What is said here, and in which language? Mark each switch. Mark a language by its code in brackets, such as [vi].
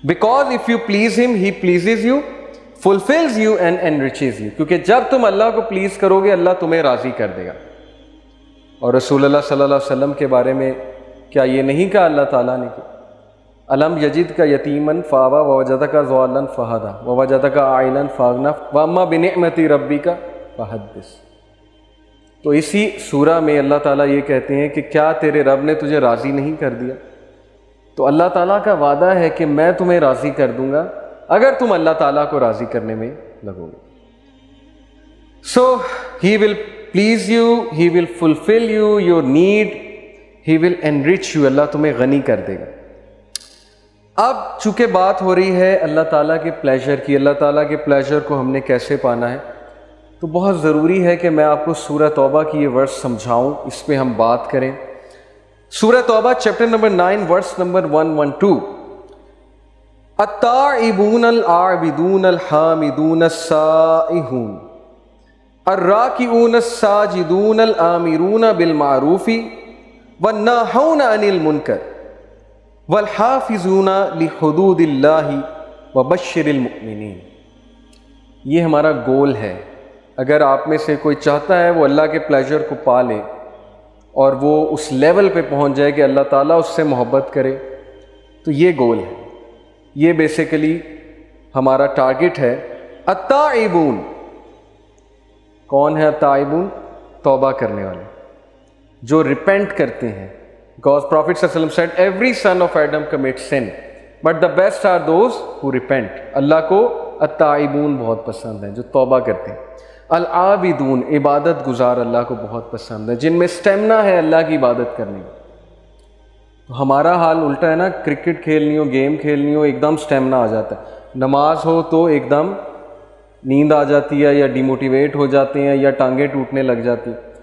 [en] Because if you please him, he pleases you, fulfills you and enriches you. [ur] کیونکہ جب تم اللہ کو please کرو گے اللہ تمہیں راضی کر دے گا. اور رسول اللہ صلی اللہ علیہ وسلم کے بارے میں کیا یہ نہیں کہا اللہ تعالیٰ نے کہ [ar] الم یجد کا یتیمن فآوا ووجدک ضالا فہدی ووجدک عائلا فاغنی واما بنعمت ربک فحدث. [ur] تو اسی سورہ میں اللہ تعالیٰ یہ کہتے ہیں کہ کیا تیرے رب نے تجھے راضی نہیں کر دیا؟ تو اللہ تعالیٰ کا وعدہ ہے کہ میں تمہیں راضی کر دوں گا اگر تم اللہ تعالیٰ کو راضی کرنے میں لگو گے. [en] So he will please you, he will fulfill you, your need, he will enrich you. [ur] اللہ تمہیں غنی کر دے گا. اب چونکہ بات ہو رہی ہے اللہ تعالیٰ کے پلیجر کی، اللہ تعالیٰ کے پلیجر کو ہم نے کیسے پانا ہے، تو بہت ضروری ہے کہ میں آپ کو سورہ توبہ کی یہ ورس سمجھاؤں، اس پہ ہم بات کریں. سورہ توبہ چیپٹر نمبر 9 ورس نمبر 112. [ar] التائبون العابدون الحامدون السائحون الراکعون الساجدون الآمرون بالمعروف والناہون عن المنکر والحافظون لحدود اللہ وبشر المؤمنین. [ur] یہ ہمارا گول ہے. اگر آپ میں سے کوئی چاہتا ہے وہ اللہ کے پلیجر کو پا لے اور وہ اس لیول پہ پہنچ جائے کہ اللہ تعالیٰ اس سے محبت کرے، تو یہ گول ہے، یہ بیسیکلی ہمارا ٹارگٹ ہے. التائبون، کون ہے التائبون؟ توبہ کرنے والے جو ریپینٹ کرتے ہیں. [en] Because Prophet صلی اللہ علیہ وسلم said every son of Adam commits sin but the best are those who repent. [ur] اللہ کو التائبون بہت پسند ہیں جو توبہ کرتے ہیں. العابدون، عبادت گزار اللہ کو بہت پسند ہے، جن میں سٹیمنا ہے اللہ کی عبادت کرنے کا. تو ہمارا حال الٹا ہے نا، کرکٹ کھیلنی ہو، گیم کھیلنی ہو، ایک دم سٹیمنا آ جاتا ہے. نماز ہو تو ایک دم نیند آ جاتی ہے یا ڈیموٹیویٹ ہو جاتے ہیں یا ٹانگیں ٹوٹنے لگ جاتی ہیں.